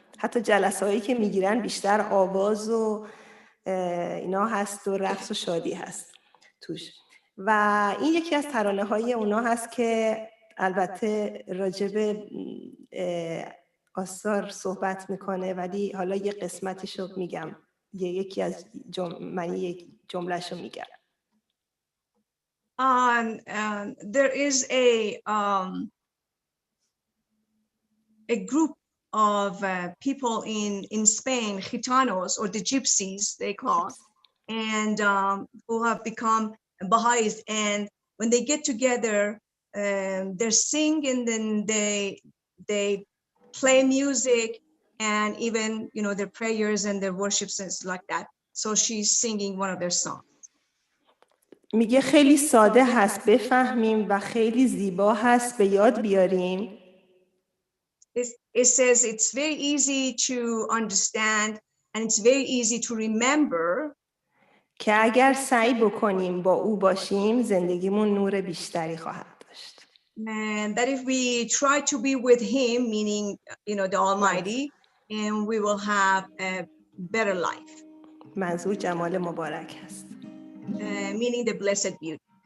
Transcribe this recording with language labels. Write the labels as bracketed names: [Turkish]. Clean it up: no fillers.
[Persian] حتی جلسه‌هایی که میگیرن بیشتر آواز و اینا هست و رقص و شادی هست توش. و این یکی از ترانه‌های اونا هست که البته راجع به آثار صحبت میکنه، ولی حالا یه قسمتیشو میگم، یکی از من یک جملهشو میگم. [English] There is a group of people in Spain, Gitanos, or the Gypsies they call, and who have become Baha'is, and when they get together, they sing, and then they play music, and even their prayers and their worships and like that. So she's singing one of their songs. [Persian] میگه خیلی ساده هست بفهمیم و خیلی زیبا هست به یاد بیاریم. [English] It says it's very easy to understand and it's very easy to remember. [Persian] که اگر سعی بکنیم با او باشیم زندگیمون نور بیشتری خواهد داشت. [English] And that if we try to be with him, meaning the Almighty, and we will have a better life. [Persian] منظور جمال مبارک هست. [English] Meaning the blessed beauty.